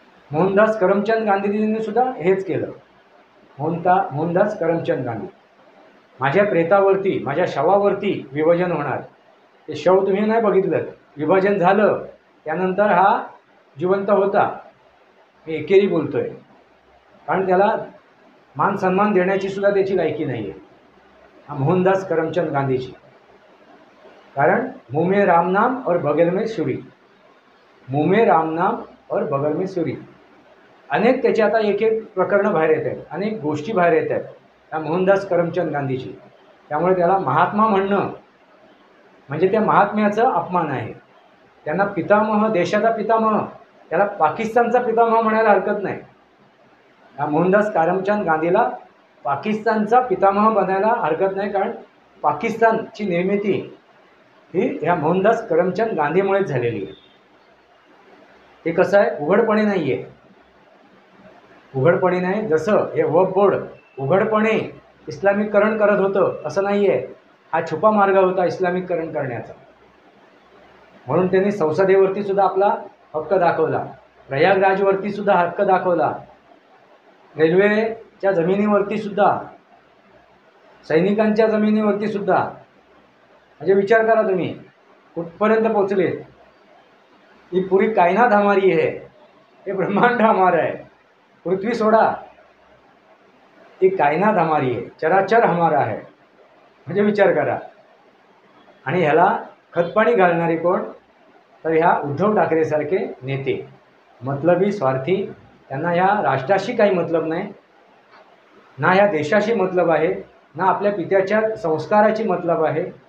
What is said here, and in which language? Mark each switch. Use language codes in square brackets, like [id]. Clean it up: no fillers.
[mr] मोहनदास करमचंद गांधीजींनी सुद्धा हेच केलं. मोहनदास करमचंद गांधी, माझ्या प्रेतावरती, माझ्या शवावरती विभाजन होणार. ते शव तुम्ही नाही बघितलं, विभाजन झालं त्यानंतर हा जिवंत होता. मी एकेरी बोलतोय, कारण त्याला मान सन्मान देण्याची सुद्धा त्याची लायकी नाही आहे. हा मोहनदास करमचंद गांधीजी. [hi] कारण मुँह में राम नाम और बगल में छुरी, मुँह में राम नाम और बगल में छुरी. [mr] अनेक त्याचे आता एक एक प्रकरणं बाहेर येत आहेत, अनेक गोष्टी बाहेर येत आहेत त्या मोहनदास करमचंद गांधीजी. त्यामुळे त्याला महात्मा म्हणणं म्हणजे त्या महात्म्याचा अपमान आहे. त्यांना पितामह, देशाचा पितामह, त्याला पाकिस्तानचा पितामह म्हणायला हरकत नाही. या मोहनदास करमचंद गांधीला पाकिस्तानचा पितामह बनायला हरकत नाही, कारण पाकिस्तानची निर्मिती ही ह्या मोहनदास करमचंद गांधीमुळेच झालेली आहे. हे कसं आहे? उघडपणे नाही आहे, उघडपणे नाही. जसं हे वक्फ बोर्ड उघडपणे इस्लामिकरण करत होतं असं नाही आहे. हा छुपा मार्ग होता इस्लामिकरण करण्याचा. म्हणून त्यांनी संसदेवरती सुद्धा आपला हक्क दाखवला, प्रयागराजवरती सुद्धा हक्क दाखवला, रेल्वेच्या जमिनीवरती सुद्धा, सैनिकांच्या जमिनीवरती सुद्धा. म्हणजे विचार करा तुम्ही कुठपर्यंत पोचले. [hi] ही पुरी कायनात हमारी है, ये ब्रह्मांड हमारा है. [mr] पृथ्वी सोडा, [hi] ही कायनात हमारी है, चराचर हमारा है. [mr] म्हणजे विचार करा. आणि ह्याला खतपाणी घालणारे कोण? तर ह्या उद्धव ठाकरेसारखे नेते, मतलबी, स्वार्थी. त्यांना ह्या राष्ट्राशी काही मतलब नाही, ना ह्या देशाशी मतलब आहे, ना आपल्या पित्याच्या संस्काराची मतलब आहे.